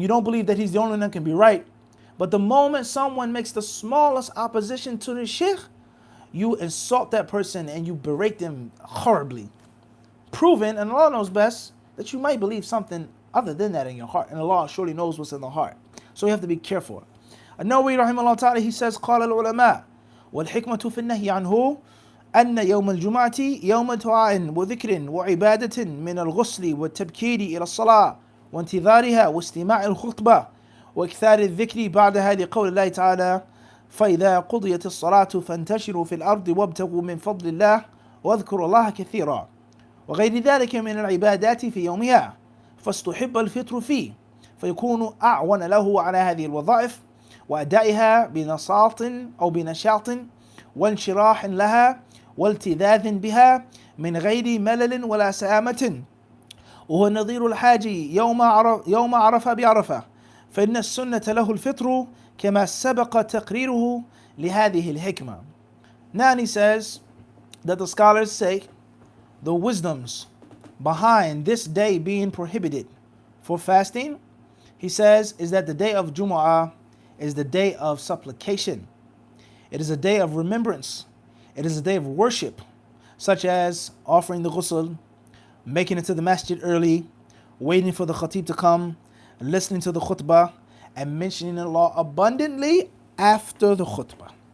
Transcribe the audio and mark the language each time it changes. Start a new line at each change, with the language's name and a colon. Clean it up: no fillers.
English: You don't believe that he's the only one that can be right. But the moment someone makes the smallest opposition to the sheikh, you insult that person and you berate them horribly. Proven, and Allah knows best, that you might believe something other than that in your heart. And Allah surely knows what's in the heart. So you have to be careful.
Arabic: An-Nawawi rahimahullah ta'ala, he says, قال العلماء والحكمة في النهي عنه أن يوم الجمعة يوم دعاء وذكر وعبادة من الغسل والتبكير إلى الصلاة وانتظارها واستماع الخطبة وإكثار الذكر بعدها لقول الله تعالى فإذا قضيت الصلاة فانتشروا في الأرض وابتغوا من فضل الله واذكروا الله كثيرا وغير ذلك من العبادات في يومها فاستحب الفطر فيه فيكون أعون له على هذه الوظائف وأدائها بنشاط أو بنشاط وانشراح لها والتذاذ بها من غير ملل ولا سآمة وهو نظير الحاج يوم عرفة بعرفة فإن السنة له الفطر كما سبق تقريره لهذه الحكمة.
English: Now he says that the scholars say the wisdoms behind this day being prohibited for fasting, he says, is that the day of Jumu'ah is the day of supplication. It is a day of remembrance. It is a day of worship, such as offering the ghusl, making it to the masjid early, waiting for the khatib to come, listening to the khutbah, and mentioning Allah abundantly after the khutbah.